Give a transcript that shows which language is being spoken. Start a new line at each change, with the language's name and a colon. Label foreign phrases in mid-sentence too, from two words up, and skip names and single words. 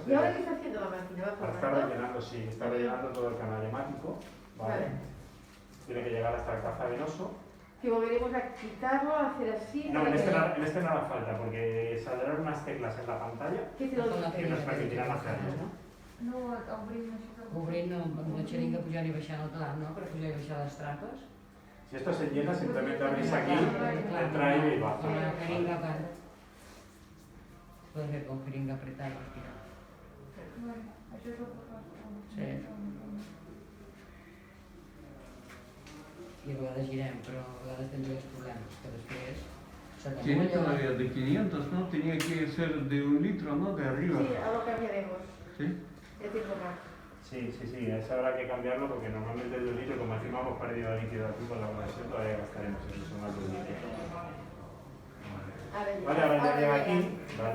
Spanish: ¿Y ahora qué está haciendo la máquina? ¿Va Está formando? rellenando, sí, está rellenando todo el canal hemático. ¿Vale? Tiene que llegar hasta el caza venoso. Que volveremos a quitarlo, a hacer así. No, en este no hará falta, porque saldrán unas teclas en la pantalla ¿Qué te lo Con la que nos permitirán hacerlo. No, obrir no se
Catalan: Cobrint amb la xeringa pujant i baixant el clam, no? Per pujar i baixar les trampes.
Spanish: Si esto se llena, simplemente abrís aquí, entra aire y baja. Con la jeringa acá. Se puede hacer con jeringa apretada, respirar.
Catalan: Vale, això és el que fa.
Spanish: Sí.
Catalan: I a vegades girem, però a vegades tens els problemes, que després se
Spanish: Tiene
Catalan: t'amulla.
Spanish: todavía de 500, ¿no? Tenía que ser de 1 litro, ¿no? De arriba. Sí, ahora lo cambiaremos. ¿Sí? Ya tengo más. Sí, eso habrá que cambiarlo porque normalmente el 2 litros, como encima hemos perdido líquido aquí con la conexión, todavía gastaremos incluso más de 2 litros. Vale, ahora ya llega aquí, ¿vale?